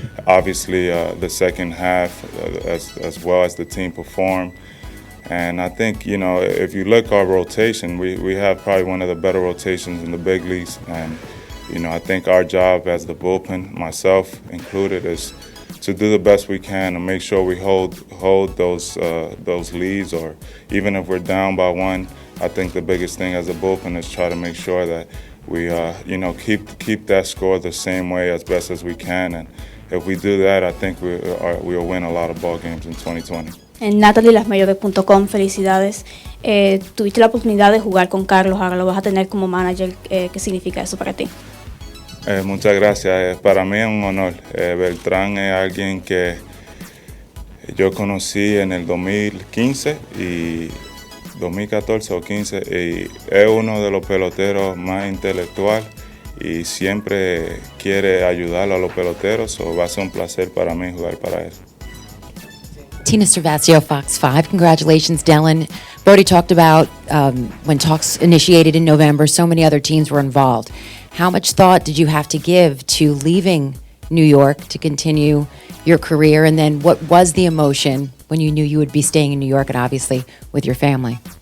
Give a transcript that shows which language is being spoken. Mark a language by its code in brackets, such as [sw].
[en] Obviously, the second half, as well as the team performed, and I think if you look at our rotation, we have probably one of the better rotations in the big leagues, and I think our job as the bullpen, myself included, is to do the best we can and make sure we hold those leads, or even if we're down by one. I think the biggest thing as a bullpen is try to make sure that we, keep that score the same way as best as we can, and if we do that, I think we'll win a lot of ball games in 2020. [es] En NatalieLasMayores.com, felicidades. Tuviste la oportunidad de jugar con Carlos, ahora lo vas a tener como manager. ¿Qué significa eso para ti? Muchas gracias. Para mí es un honor. Beltrán es alguien que yo conocí en el 2015 y 2014 o 15, y es uno de los peloteros más intelectual y siempre quiere ayudar a los peloteros, so va a ser un placer para mí jugar para él. [en] Tina Cervasio, Fox 5. Congratulations, Dellin. Brody talked about when talks initiated in November, so many other teams were involved. How much thought did you have to give to leaving New York to continue your career? And then what was the emotion when you knew you would be staying in New York and obviously with your family?